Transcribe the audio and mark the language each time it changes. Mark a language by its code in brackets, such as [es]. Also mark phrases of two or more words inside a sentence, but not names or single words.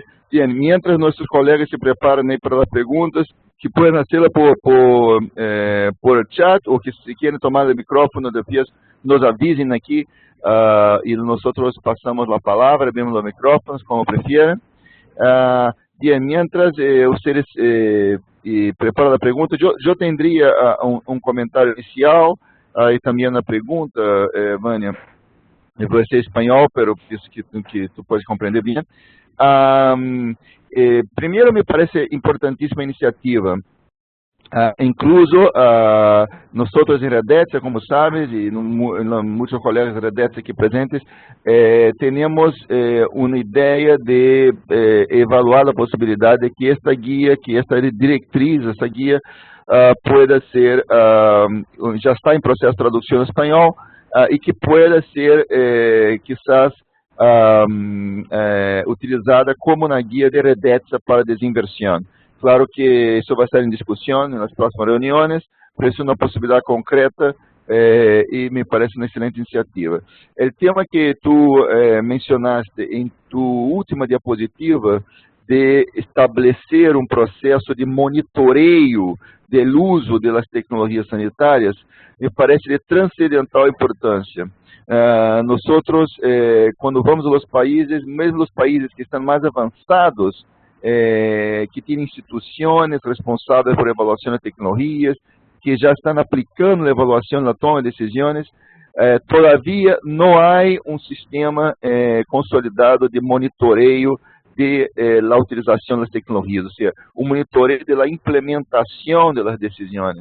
[es] Bien, mientras nuestros colegas se preparan ahí para las preguntas, que pueden hacerla por el chat, o que si quieren tomar el micrófono, después nos avisen aquí y nosotros pasamos la palabra, vemos los micrófonos, como prefieran. Bien, mientras ustedes preparan la pregunta, yo tendría un comentario inicial y también una pregunta, Vania. [pt] Eu vou ser espanhol, pero isso que tu pode compreender bem. Primeiro, me parece importantíssima a iniciativa. Incluso, nós em Redetza, como sabes, e muitos colegas de Redetza aqui presentes, temos uma ideia de evaluar a possibilidade de que esta guia, que esta diretriz, essa guia, [es] pueda ser, [pt] já está em processo de tradução em espanhol, e que [es] pueda ser, quizás, [pt] utilizada como na guia de Redetza para desinversión. Claro que isso vai estar em discussão nas próximas reuniões, pero é uma possibilidade concreta e me parece uma excelente iniciativa. O tema que tu mencionaste em tu última diapositiva, de estabelecer um processo de monitoreio do uso das tecnologias sanitárias, me parece de transcendental importância. Nós, quando vamos aos países, mesmo os países que estão mais avançados, que têm instituições responsáveis por avaliação de tecnologias, que já estão aplicando a avaliação na toma de decisões, todavia não há um sistema consolidado de monitoreio de la utilização das tecnologias, ou seja, o monitoreio da implementação das decisões.